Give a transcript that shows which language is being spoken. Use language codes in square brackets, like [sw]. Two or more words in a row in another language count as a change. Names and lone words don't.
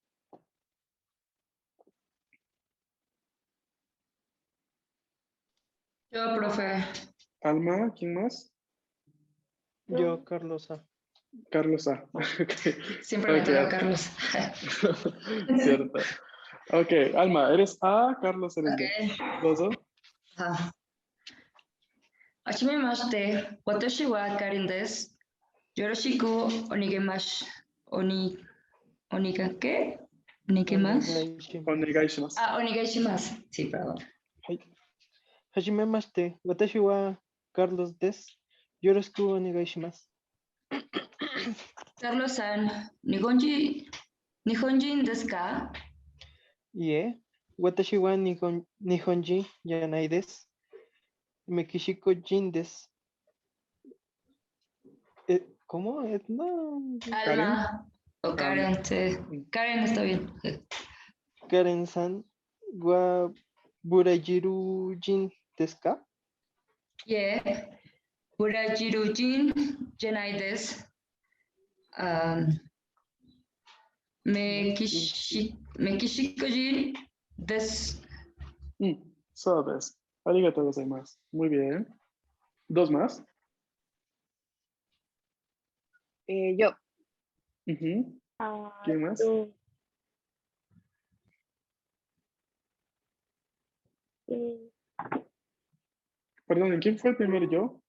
[es] Yo, profe. Alma, ¿quién más? Yo, Carlos A. Carlos A. Okay. Siempre me toca Carlos. Cierto. Ok, Alma, ¿eres A? Carlos, ¿eres B? ¿Los dos? [ja] はじめまして、私はKarinです. よろしくおにげまし. [es] ¿Qué? ¿Onigemash? [ja] Onegaishimasu. Ah, onegaishimasu. [es] Sí, perdón. [ja] はじめまして、私はCarlosです. よろしくお願いします. Carlosさん、日本人ですか? いいえ、私は日本人じゃないです. メキシコ人です. [es] ¿Cómo? No. Alma o Karen, sí. Karen está bien. [ja] Karenさんはブラジル人ですか? Yeah. ブラジル人じゃないです. メキシコ人です. そうです. ありがとうございます. [es] Muy bien. ¿Dos más? Yo. ¿Quién más? Perdón, ¿quién fue el primero yo?